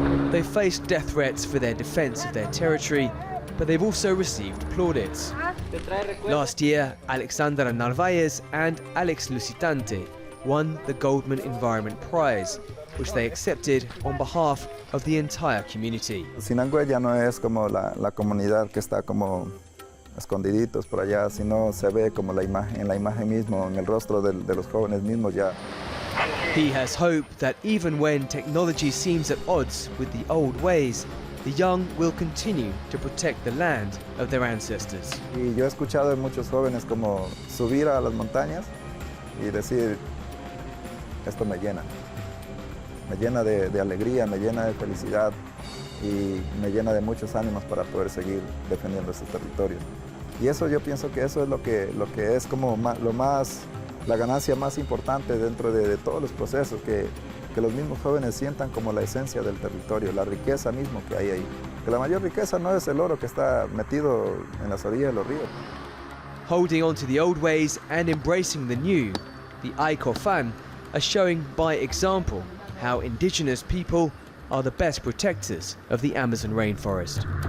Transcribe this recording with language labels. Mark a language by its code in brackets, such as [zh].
[en] They've faced death threats for their defense of their territory, but they've also received plaudits. Last year, Alexandra Narvaez and Alex Lusitante won the Goldman Environment Prize, which they accepted on behalf of the entire community. [es] Sinangoe ya no es como la comunidad que está como escondiditos por allá, sino se ve como en la imagen mismo, en el rostro de los jóvenes mismos ya. [en] He has hope that even when technology seems at odds with the old ways, the young will continue to protect the land of their ancestors. [es] Y yo he escuchado de muchos jóvenes como subir a las montañas y decir, esto me llena de alegría, me llena de felicidad y me llena de muchos ánimos para poder seguir defendiendo estos territorios. Y eso yo pienso que eso es lo que es como la ganancia más importante dentro de todos los procesos, que los mismos jóvenes sientan como la esencia del territorio, la riqueza mismo que hay ahí. Que la mayor riqueza no es el oro que está metido en las orillas de los ríos. [en] Holding on to the old ways and embracing the new, the Ai COFAN are showing by example how indigenous people are the best protectors of the Amazon rainforest.